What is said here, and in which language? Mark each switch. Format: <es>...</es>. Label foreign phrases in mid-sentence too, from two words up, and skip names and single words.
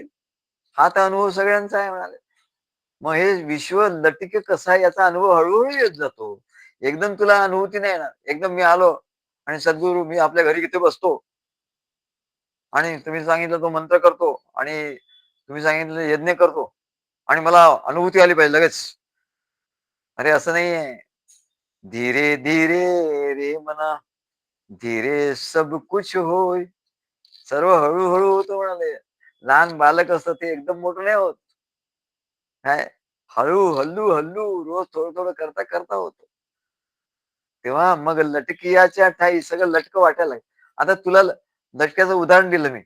<mr>हा तर अनुभव सगळ्यांचा आहे म्हणाले. मग हे विश्व लटिके कसं आहे याचा अनुभव हळू येत जातो. एकदम तुला अनुभूती नाही येणार. एकदम मी आलो आणि सद्गुरू मी आपल्या घरी इथे बसतो आणि तुम्ही सांगितलं तो मंत्र करतो आणि तुम्ही सांगितलेलं यज्ञ करतो आणि मला अनुभूती आली पाहिजे लगेच. अरे असं नाहीये.</mr> <hi>धीरे धीरे रे मना, धीरे सब कुछ होय.</hi> <mr>सर्व हळू-हळू होतं म्हणाले. लहान बालक असतं ते एकदम मोठं नाही होत. काय हळू, हल्लू-हल्लू रोज थोडं-थोडं करता-करता होतं. तेव्हा मग लटकियाच्या ठाई सगळं लटकं वाटायला लागलं. आता तुला लटक्याचं उदाहरण दिलं मी.</mr>